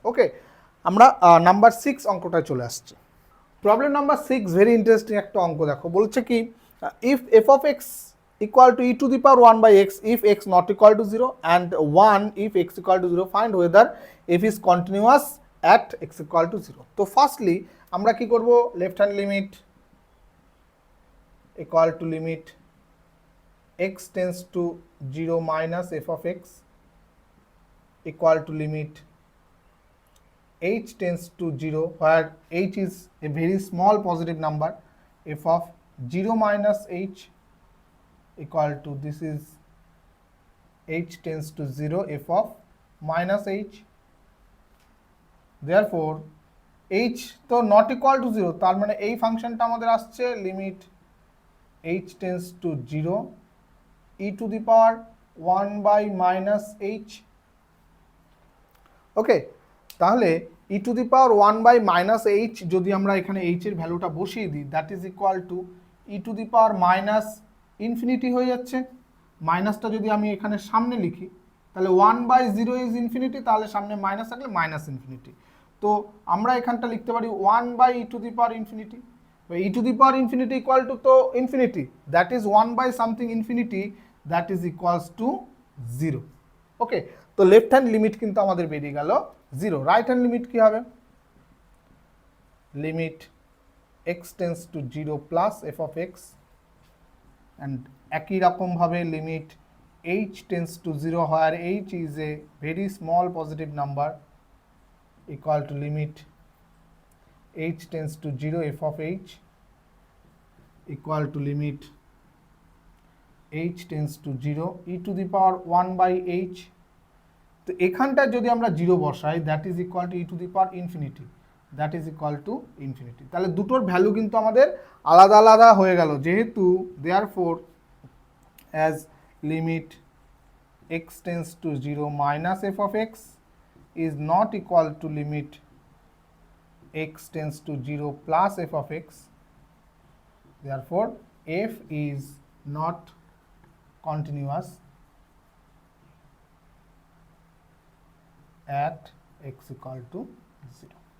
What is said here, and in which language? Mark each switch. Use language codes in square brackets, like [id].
[bn] ওকে, আমরা নাম্বার 6 অঙ্কটায় চলে আসছি। প্রবলেম নাম্বার 6 ভেরি ইন্টারেস্টিং একটা অঙ্ক। দেখো বলছে কি [en] If f of x equal to e to the power 1 by x if x not equal to 0 and 1 if x equal to 0, find whether f is continuous at x equal to 0। [bn] তো firstly আমরা কি করব? [en] left hand limit equal to limit x tends to 0 minus f of x equal to limit h tends to 0 where h is a very small positive number, f of 0 minus h equal to, this is h tends to 0 f of minus h, therefore h তো not equal to 0, [bn] তার মানে এই ফাংশনটা আমাদের আসছে [en] লিমিট h tends to 0 e to the power 1 by minus h। Okay, তাহলে e to the power 1 by minus h যদি আমরা এখানে h এর ভ্যালুটা বসিয়ে দিই, that is equal to e to the power minus infinity হয়ে যাচ্ছে। [bn] মাইনাসটা যদি আমি এখানে সামনে লিখি তাহলে 1 বাই 0 ইজ ইনফিনিটি, তাহলে সামনে মাইনাস থাকলে মাইনাস ইনফিনিটি। তো আমরা এখানটা লিখতে পারি 1/e to the power infinity. [en] e to the power infinity equal to তো infinity, that is 1/something infinity, that is equals to 0। [bn] ওকে, তো লেফট হ্যান্ড লিমিট কিন্তু আমাদের বেরিয়ে গেল 0। [en] Right hand limit কি হবে? Limit x tends to 0 plus f of x, and একই রকমভাবে limit h tends to 0 where h is a very small positive number equal to limit h tends to 0 f of h equal to limit h tends to 0 e to the power 1/h। তো এখানটা যদি আমরা 0 বসাই, that is equal to e to the power infinity, that is equal to infinity. [bn] তাহলে দুটোর value কিন্তু আমাদের আলাদা আলাদা হয়ে গেল, [en] যেহেতু therefore as limit x tends to 0 minus f of x is not equal to limit x tends to 0 plus f of x, therefore f is not continuous at x equal to 0.